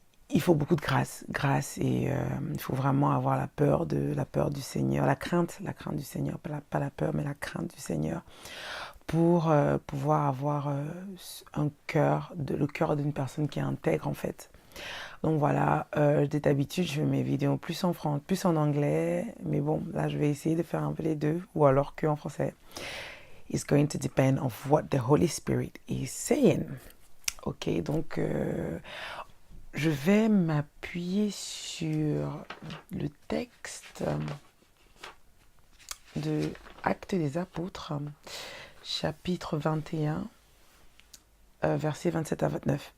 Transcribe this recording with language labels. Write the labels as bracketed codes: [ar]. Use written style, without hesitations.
[fr] Il faut beaucoup de grâce et il faut vraiment avoir la peur du Seigneur, la crainte du Seigneur, pas la peur mais la crainte du Seigneur pour pouvoir avoir le cœur d'une personne qui est intègre en fait. Donc voilà, d'habitude je fais mes vidéos plus en anglais, mais bon là je vais essayer de faire un peu les deux ou alors que en français. [en] It's going to depend on what the Holy Spirit is saying. [fr] Ok, donc je vais m'appuyer sur le texte de Actes des Apôtres, chapitre 21, versets 27 à 29.